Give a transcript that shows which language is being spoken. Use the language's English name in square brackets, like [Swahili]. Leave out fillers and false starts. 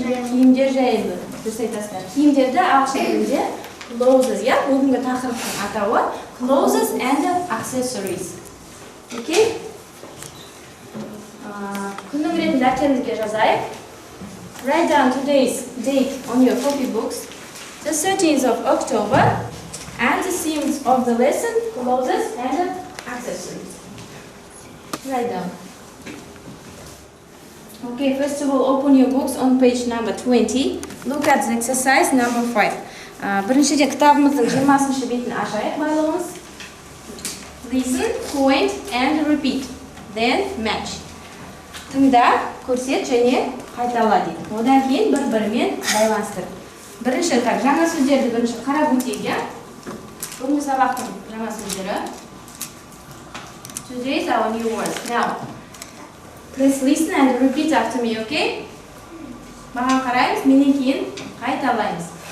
[Kazakh] Киімдер жайлы. Дұрыс айтасыздар. Киімдерді ағылшын тілінде clothes, иә? Бүгінгі тақырыптың атауы [English] clothes and accessories. Okay? [Kazakh] Күннің ретін дәптеріңізге жазайық. [English] Write down today's date on your copy books. The 13th of October and the themes of the lesson, clothes and accessories. Write down. Okay, first of all, open your books on page number 20. Look at the exercise number 5. [Kazakh] Біріншіден кітабымыздың 20-шы бетін ашайық байлығымыз. [English] Listen, point and repeat. Then match. [Kazakh] Тыңда, көрсет және қайтала дейді. Одан кейін бір-бірімен байланыстыр. Бірінші, жаңа сөздерді бірінші қарап өтейік, иә? Бүгінгі сабақтың жаңа сөздері. [English] Today's our new words. Now, please listen and repeat after me, okay? [Kazakh] Маған қараймыз, менен кейін қайталаймыз.